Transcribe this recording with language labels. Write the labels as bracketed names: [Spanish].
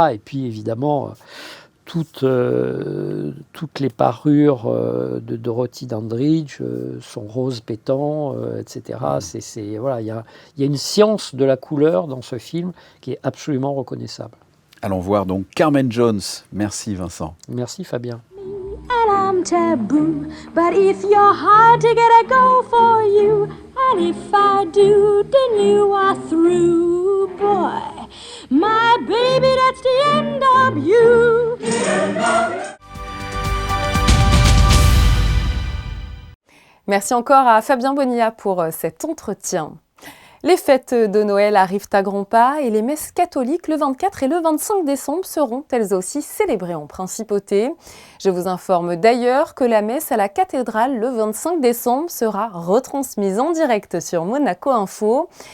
[French] Et puis évidemment toutes les parures de Dorothy Dandridge sont roses pétants, etc. Voilà, il y a une science de la couleur dans ce film qui est absolument reconnaissable. Allons voir donc Carmen Jones. Merci Vincent. Merci Fabien. [English] And I'm taboo, but if you're hard to get a go for you, and if I do, then you are through, boy. My baby, that's the end of you. [French] Merci encore à Fabien Bonilla pour cet entretien. Les fêtes de Noël arrivent à grands pas et les messes catholiques le 24 et le 25 décembre seront elles aussi célébrées en principauté. Je vous informe d'ailleurs que la messe à la cathédrale le 25 décembre sera retransmise en direct sur Monaco Info.